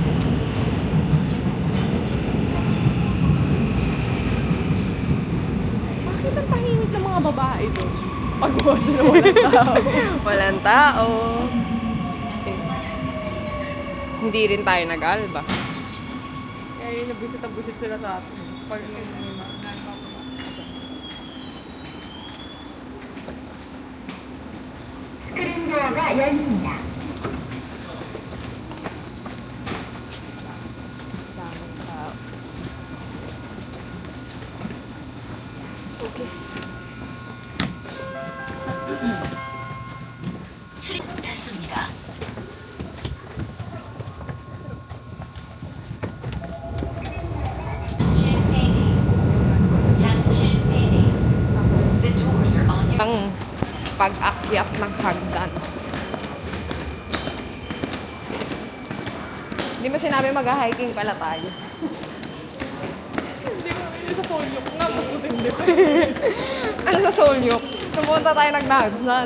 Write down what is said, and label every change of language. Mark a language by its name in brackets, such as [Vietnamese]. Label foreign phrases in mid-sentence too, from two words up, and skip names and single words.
[Filipino] Bakit ang tahimik ng mga babae doon? Pag sila walang tao. Walang tao. Hindi rin tayo nag-alba. Kaya yun, nabusit sila sa atin. Pag [Korean] 스크린도어가 열립니다. [Filipino] daming tao. Okay. [Korean] 출입됐습니다. 실세대, 장실세대. [English] The doors are on your... [Filipino] Ang pag-akyat ng hagdan. Hindi mo sinabi mag-hiking pala tayo. Hindi mo, yung sa Solyok nga, mas matindi pa. Ano sa Solyok? Pumunta tayo nag-Nagsan.